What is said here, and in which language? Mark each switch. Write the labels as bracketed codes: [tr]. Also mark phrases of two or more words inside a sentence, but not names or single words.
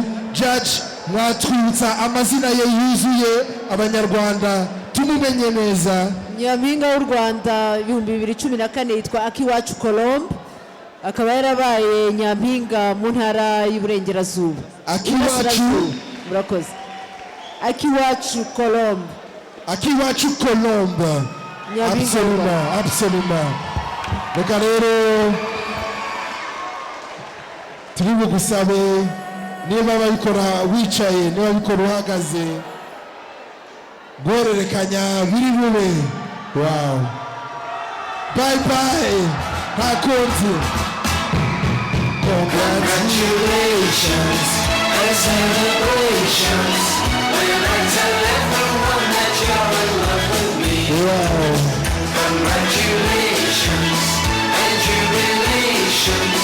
[rw] Judge mwatwibutsa amazina ye yuzuye abanyarwanda tumumenye neza. Nyampinga w'u Rwanda 2014 yitwa Akiwacu Colombe, akaba yarabaye nyampinga mu ntara y'Uburengerazuba. Akiwacu, murakoze. Akiwacu Colombe. Akiwacu Colombe. [fr] Absolument, absolument. [rw] Reka rero turi bugusabe niba babikora wicaye, niba babikora uhagaze, guhererekanya biri bube. [en] Wow. Bye bye. [rw] Ntakunzi. [en] Congratulations and celebrations when I tell everyone that you're in love with me. Wow. Congratulations and jubilations.